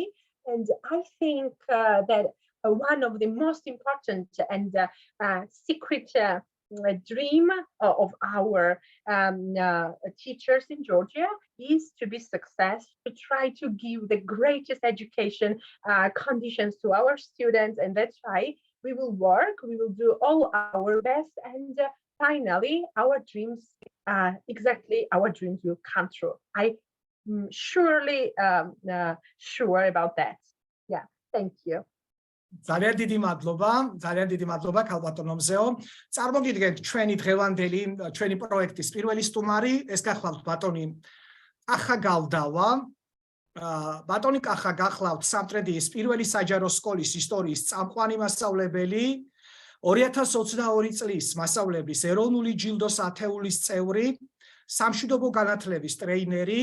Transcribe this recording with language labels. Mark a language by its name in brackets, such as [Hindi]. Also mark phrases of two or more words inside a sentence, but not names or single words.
[English] And I think that one of the most important and secret dream of our teachers in Georgia is to be successful, to try to give the greatest education conditions to our students, and that's why we will work, we will do all our best, and finally our dreams will come true. I'm surely sure about that. Yeah, thank you. [Georgian] ძალიან დიდი მადლობა ქალბატონო მზეო. წარმოგიდგენთ ჩვენი დღევანდელი ჩვენი პროექტის პირველი სტუმარი, ეს გახლავთ ბატონი კახა გალდავა. ბატონი კახა გახლავთ სამტრედიის პირველი საჯარო სკოლის ისტორიის წამყვანი მასწავლებელი, 2022 წლის მასწავლებლის ეროვნული ჯილდოს ათეულის წევრი, სამშვიდობო განათლების ტრეინერი.